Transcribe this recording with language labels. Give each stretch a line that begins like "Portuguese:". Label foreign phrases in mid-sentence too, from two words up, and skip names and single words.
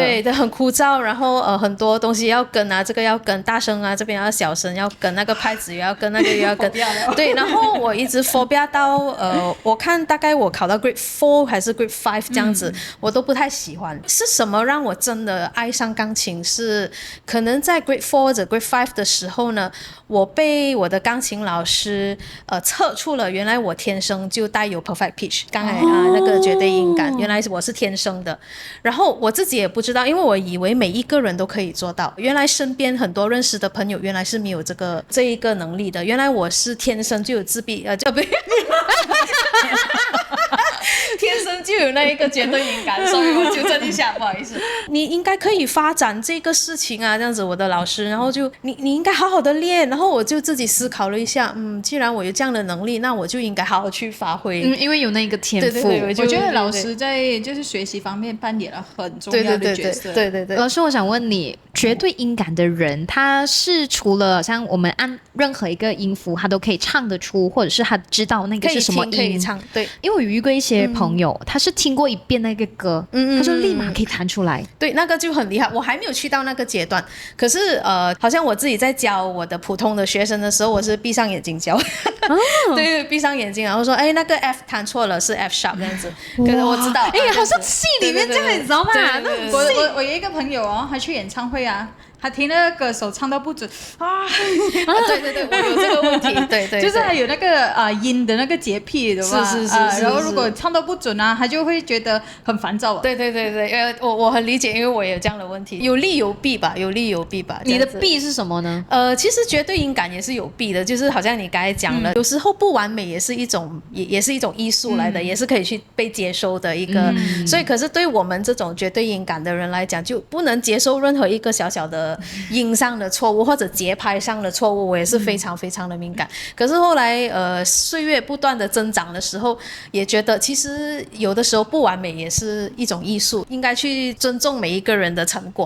Chinese: 對，很枯燥，然後很多東西要跟啊，這個要跟大聲啊，這邊要小聲，要跟那個拍子，又要跟那個又要跟，對，然後我一直 phobia 到我看大概我考到 grade 4還是 grade 5這樣子，我都不太喜歡。是什麼讓我真的愛上鋼琴？是可能在 grade 4或者 grade 5的時候呢，我被我的鋼琴老師測出了原來我天生就帶有
English: perfect pitch，
Chinese: 剛才那個絕對音感，原來我是天生的。然後我自己也不知道，因為我以為每一個人都可以做到，原來身邊很多認識的朋友原來是沒有這一個能力的，原來我是天生就有自閉不天生就有那一個絕對音感，所以我糾正一下，不好意思。你應該可以發展這個事情啊，這樣子我的老師，然後就你應該好好的練，然後我就自己思考了一下，既然我有這樣的能力，那我就應該好好去發揮，因為有那個天賦。對，我覺得老師在就是學習方面扮演了很重要的角色。對。老師，我想問你，絕對音感的人，他是除了像我們按任何一個音符，他都可以唱得出，或者是他知道那個是什麼音，可以唱。对，因为我有遇過一些朋友，他是聽過一遍那個歌，他就立馬可以彈出來。對，那個就很厲害。我還沒有去到那個階段，可是好像我自己在教我的普通的學生的時候，我是閉上眼睛教。對，閉上眼睛，然後說，哎，那個 F 彈錯了，是
English: F sharp
Chinese: 這樣子。可是我知道，好像戲裡面這樣，你知道嗎？我有一個朋友哦，他去演唱會啊。他聽那個歌手唱到不準啊！對，我有這個問題，對，就是他有那個音的那個潔癖，對吧？是。然後如果唱到不準啊，他就會覺得很煩躁。對，我很理解，因為我也有這樣的問題，有利有弊吧，你的弊是什麼呢？其實絕對音感也是有弊的，就是好像你剛才講的，有時候不完美也是一種，也是一種藝術來的，也是可以去被接受的一個。所以，可是對我們這種絕對音感的人來講，就不能接受任何一個小小的音上的錯誤或者節拍上的錯誤，我也是非常非常的敏感。可是後來歲月不斷的增長的時候，也覺得其實有的時候不完美也是一種藝術，應該去尊重每一個人的成果。